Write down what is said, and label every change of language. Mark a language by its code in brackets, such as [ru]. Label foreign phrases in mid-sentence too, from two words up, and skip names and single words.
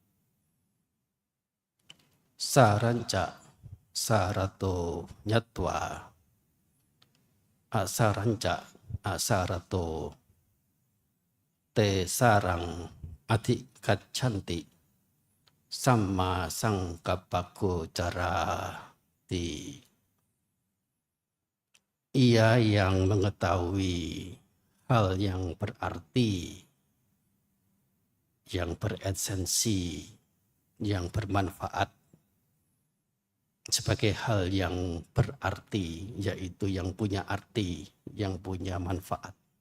[pi] สารัญจะสารโตยัตวาอาสารัญจะอาสารโตเตสารังอธิกัจฉันติสัมมาสังกัปปะโกจาราติ. [id] Ia yang mengetahui hal yang berarti, yang beresensi, yang bermanfaat sebagai hal yang berarti, yaitu yang punya arti, yang punya manfaat.